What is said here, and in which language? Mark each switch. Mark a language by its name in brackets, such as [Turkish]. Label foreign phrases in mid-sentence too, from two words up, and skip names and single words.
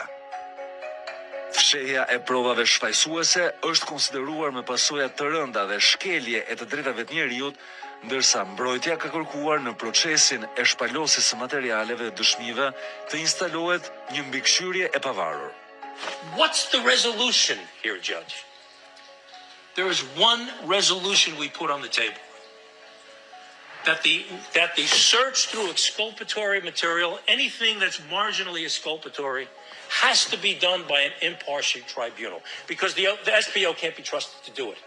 [Albanian] Fshehja e provave shfaqësuese është konsideruar me pasoja të rënda dhe shkelje e të drejtave të njerëzit, ndërsa mbrojtja ka kërkuar në procesin e shpalosjes së materialeve dhe dëshmive të instalohet një mbikëqyrje e pavarur. [English] What's the resolution here, Judge? There is one resolution we put on the table. That the search through exculpatory material, anything that's marginally exculpatory, has to be done by an impartial tribunal, because the SPO can't be trusted to do it.